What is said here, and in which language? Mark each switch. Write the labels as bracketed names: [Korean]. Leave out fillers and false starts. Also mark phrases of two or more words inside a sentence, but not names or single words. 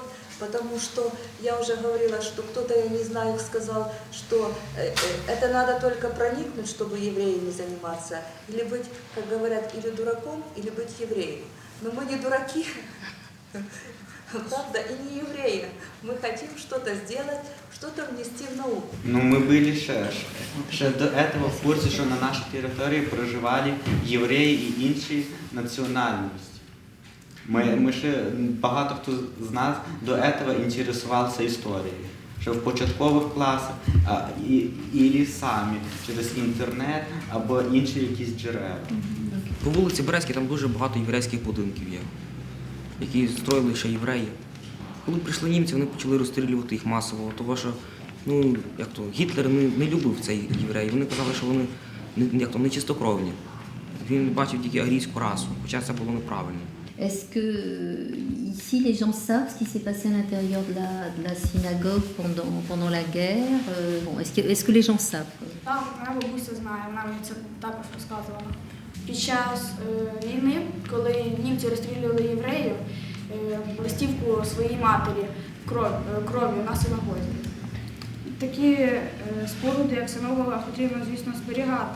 [Russian] Потому что я уже говорила, что кто-то, я не знаю, сказал, что это надо только проникнуть, чтобы евреями заниматься. Или быть, как говорят, или дураком, или быть евреем. Но мы не дураки, правда, и не евреи. Мы хотим что-то сделать, что-то внести в науку. [Ukrainian] Ну, ми були ще до цього в курсі, що на нашій території проживали євреї і інші національності. Ми ще багато хто з нас до цього інтересувався історією. Ще в початкових класах, і самі через інтернет або інші якісь джерела. По вулиці Березькій там дуже багато єврейських будинків є, які строїли ще євреї. Коли прийшли німці, вони почали розстрілювати їх масово, тому що Гітлер не любив цих євреїв. Вони казали, що вони не чистокровні. Він бачив тільки арійську расу, хоча це було неправильно. [French] Est-ce que ici les gens savent ce qui s'est passé à l'intérieur de la synagogue pendant la guerre? Est-ce que les gens savent? [Ukrainian] Так, моя бабуся знає, вона мені це також розказувала. Під час війни, коли німці розстрілювали євреїв, листівку своїй матері кров'ю на синагозі. Такі споруди, як синагога, потрібно, звісно, зберігати.